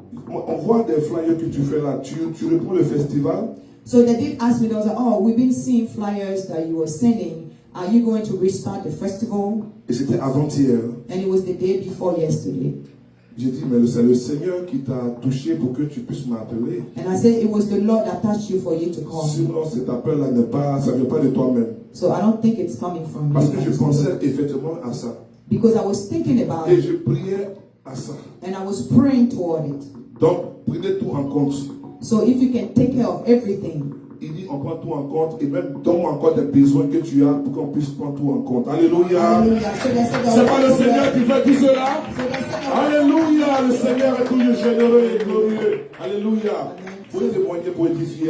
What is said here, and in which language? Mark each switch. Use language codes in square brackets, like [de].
[fr] On voit des flyers que tu fais là. Tu réponds le festival. [en] So they did ask me. They was like, "Oh, we've been seeing flyers that you were sending. Are you going to restart the festival?" [fr] Et c'était avant-hier. [en] And it was the day before yesterday. [fr] J'ai dit, mais c'est le Seigneur qui t'a touché pour que tu puisses m'appeler. [en] And I said it was the Lord that touched you for you to call me. [fr] Sinon, cet appel-là ça ne vient pas de toi-même. [en] So I don't think it's coming from [fr] Parce que je [en] you. [fr] pensais effectivement à ça. [en] Because I was thinking about [fr] Et [en] it, [fr] je priais à ça. [en] and I was praying toward it. [fr] Donc, prenez tout en compte. [en] So if you can take care of everything, [fr] Il dit, on prend tout en compte. Et même, donne-moi encore des besoins que tu as pour qu'on puisse prendre tout en compte. Alléluia. [en] hallelujah. So they said, [fr] C'est pas le Seigneur qui fait tout cela. [en] So they said, [fr] Alléluia. Le Seigneur est toujours généreux et glorieux. Alléluia. Pour témoigner, pour édifier.